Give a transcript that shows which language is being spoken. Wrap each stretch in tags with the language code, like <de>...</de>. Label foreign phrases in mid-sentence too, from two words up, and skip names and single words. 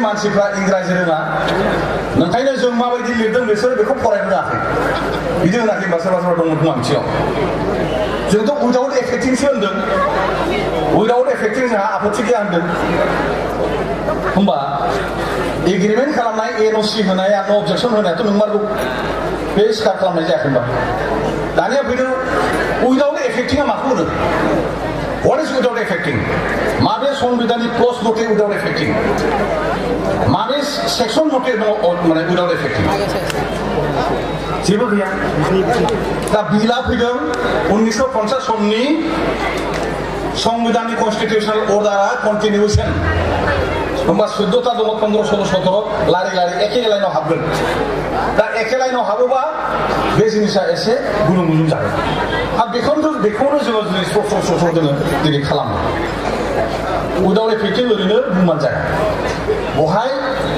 <brx>मानसिफ्रा इंराजि रोङा ओंखायनो जों माबायदि लिरदों बिसोर बेखौ फरायनो रोङाखै बिदि होनाखै होनबा सोरबा दंमोन खोमा मिथियाव जोंथ'</brx> <en>without affecting</en> <brx>होनदों</brx> <en>without affecting</en> <brx>जोंहा आपत्ति गैया होनदों होमबा एग्रिमेन्ट खालामनाय एनअसि होनाया</brx> <en>no objection</en> <brx>होनायाथ' नंमारगौ बे स्टार्ट खालामनाय जायाखै होनबा दानिया फैदों</brx> <en>without affecting</en> <brx>माखौ होनो</brx> <en>What is without affecting?</en> <brx>माबे संविधाननि क्लज मथे</brx> <en>without affecting?</en> <brx>माबे सेक्सन मथे माने</brx> <en>without affecting?</en> <brx>जेबो गैया दा बिला फैदों 1950 सननि संविधाननि</brx> <en>constitutional order continuation</en> <brx>होमबा 14टा दङ 15 16 17 लारि एखे लाइनाव हाबगोन दा एखे लाइनाव हाबोबा बे जिनिसा एसे गुलुं गुलुं जागोन आरो बेखौनो जोङो दिनै स्र' जोङो दिनै खालामो</brx> <en>without affecting</en> <brx>ओरैनो बुंबानो जाया बहाय</brx>